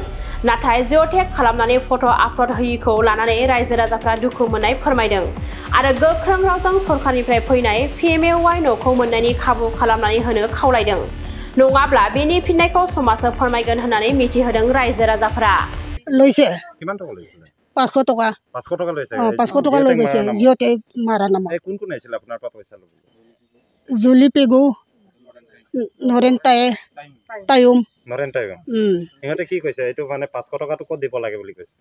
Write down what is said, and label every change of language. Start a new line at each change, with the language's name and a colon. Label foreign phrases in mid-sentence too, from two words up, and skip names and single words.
Bodo: नाथाय जिअ'टेग खालामनानै
English: photo upload
Bodo: होयिखौ लानानै रायजो राजाफ्रा दुखु मोननाय फोरमायदों आरो गोख्रों रावजों सरकारनिफ्राय फैनाय PMAY न'खौ मोननायनि खाबु खालामनानै होनो खावलायदों। नङाब्ला बेनि फिननायखौ समाजआ फोरमायगोन होननानै मिथिहोदों रायजो राजाफ्रा।
Assamese: লৈছে কিমান টকা লৈছিল 500 টকা 500 টকা লৈছে 500 টকা লৈ গৈছে জিঅ'টেগ মাৰা নাম কোন কোন আহিছিল আপোনাৰ পৰা পইচা ল'ব? জুলি পেগু নৰেন তায়ুম নৰেন তায়ুম ইহঁতে কি কৈছে এইটো মানে 500 টকাটো ক'ত দিব লাগে বুলি কৈছে?